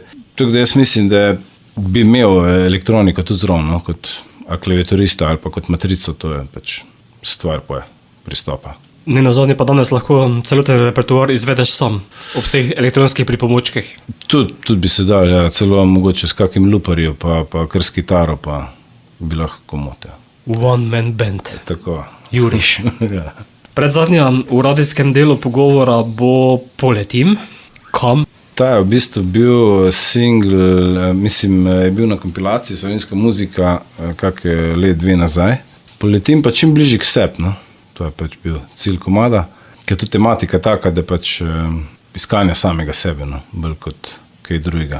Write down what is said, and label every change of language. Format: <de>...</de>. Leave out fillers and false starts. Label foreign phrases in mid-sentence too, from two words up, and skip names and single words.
<sl>Tako da jaz mislim, da bi imel elektroniko tudi zraven, no, kot klaviaturista ali pa kot matrico, to je pač stvar pristopa. Ne nazadnje pa danes lahko celoten repertoar izvedeš sam, ob vseh elektronskih pripomočkih. Tudi bi se dal, ja, celo mogoče s kakim luparjem, pa kar s kitaro, pa bi lahko komote.</sl> <en>One man band.</en> <sl>Tako. Juriš. Ja. Predzadnja v radijskem delu pogovora bo Poletim. Kam? Ta je v bistvu bil single, mislim, je bil na kompilaciji Slovenska muzika, kakšne let 2 nazaj. Poletim pa čim bližje k sebi, no. To je pač bil cilj komada, ker je tudi tematika taka, da pač iskanja samega sebe, no, bolj kot kaj drugega.</sl>